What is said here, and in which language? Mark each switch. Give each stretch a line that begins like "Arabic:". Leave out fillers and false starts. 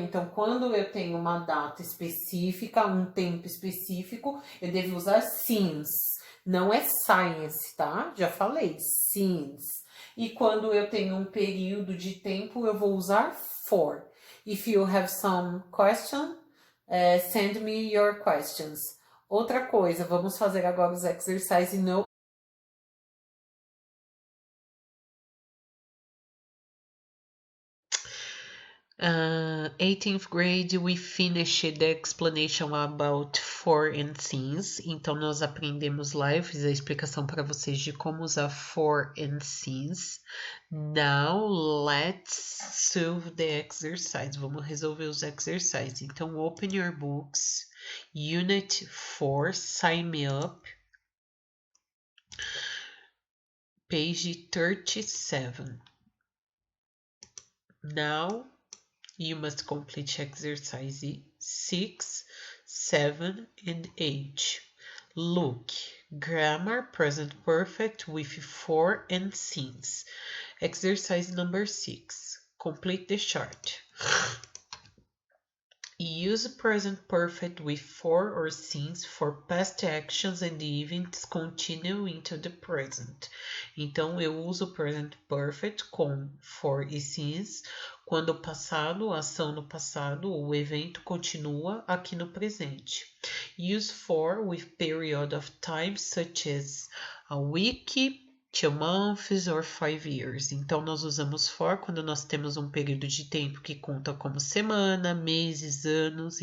Portuguese: Então, quando eu tenho uma data específica, um tempo específico, eu devo usar since. Não é science, tá? Já falei, since. E quando eu tenho um período de tempo, eu vou usar for.
English: If you have some question, send me your questions.
Portuguese: Outra coisa, vamos fazer agora os exercises no
English: 18th grade, we finished the explanation about for and since.
Portuguese: Então, nós aprendemos lá, eu fiz a explicação para vocês de como usar for and since.
English: Now, let's solve the exercise.
Portuguese: Vamos resolver os exercises. Então,
English: open your books. Unit 4, Sign Me Up. Page 37. Now, you must complete exercise 6, 7, and 8. Look, grammar, present perfect with for and since. Exercise number 6. Complete the chart. Use present perfect with for or since for past actions and events continue into the present.
Portuguese: Então, eu uso present perfect com for e since quando o passado, a ação no passado, o evento continua aqui no presente.
English: Use for with period of time such as a week, 2 months or 5 years.
Portuguese: Então, nós usamos for quando nós temos um período de tempo que conta como semana, meses, anos.